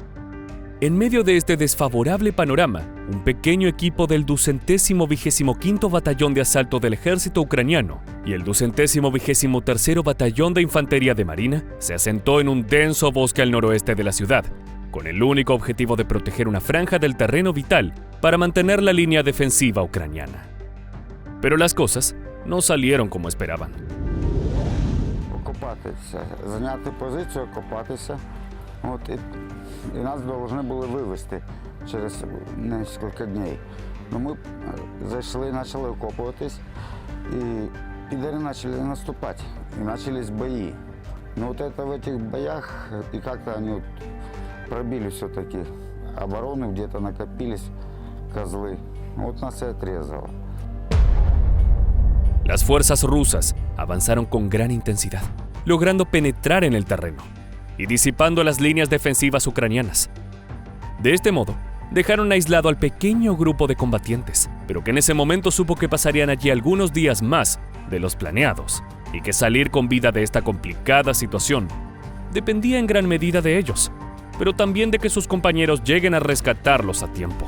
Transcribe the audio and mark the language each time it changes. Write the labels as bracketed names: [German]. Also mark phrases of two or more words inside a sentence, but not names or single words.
[Spanish] En medio de este desfavorable panorama, un pequeño equipo del 225º Batallón de Asalto del Ejército Ucraniano y el 223º Batallón de Infantería de Marina se asentó en un denso bosque al noroeste de la ciudad, con el único objetivo de proteger una franja del terreno vital para mantener la línea defensiva ucraniana. Pero las cosas no salieron como esperaban. [Ukrainian] Окопатися, зайняти позицію, окопатися. І нас повинні були вивезти через кілька днів. Но ми зайшли, почали окопуватись, і підари почали наступати, і почались бої. [Russian] Но вот это в этих боях, и как-то они пробили все-таки оборону, где-то накопились козлы. Вот нас и отрезало. [Spanish] Las fuerzas rusas avanzaron con gran intensidad, logrando penetrar en el terreno y disipando las líneas defensivas ucranianas. De este modo, dejaron aislado al pequeño grupo de combatientes, pero que en ese momento supo que pasarían allí algunos días más de los planeados y que salir con vida de esta complicada situación dependía en gran medida de ellos, pero también de que sus compañeros lleguen a rescatarlos a tiempo.